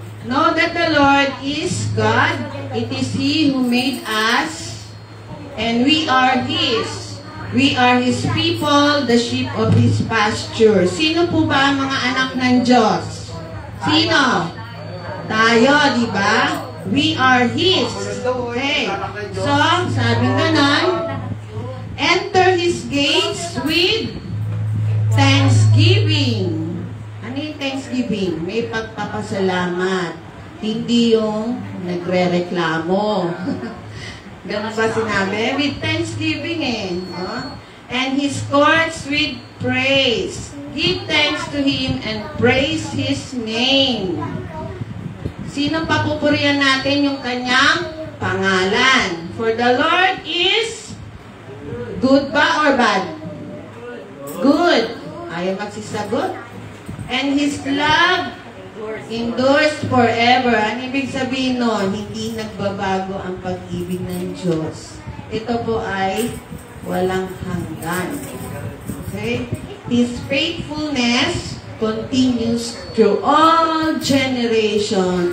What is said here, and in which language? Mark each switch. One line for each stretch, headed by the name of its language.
English: Know that the Lord is God. It is He who made us, and we are His. We are His people, the sheep of His pasture.
Filipino: Sino po ba ang mga anak ng Diyos? Sino? Tayo, di ba?
English: We are His.
Filipino: Okay.
English: So,
Filipino: sabi ganon,
English: enter His gates with thanksgiving.
Filipino: Ano yung thanksgiving? May pagpapasalamat. Hindi yung nagre-reklamo. Ganun ba sinabi?
English: With thanksgiving And His courts with praise. Give thanks to Him and praise His name.
Filipino: Sino papupurihan natin yung kanyang pangalan?
English: For the Lord is good ba or bad? Good.
Filipino: Ayaw magsisagot.
English: And His love endures forever.
Filipino: Ano ibig sabihin nun? Hindi nagbabago ang pag-ibig ng Diyos. Ito po ay walang hanggan.
English: Okay? His faithfulness continues through all generations.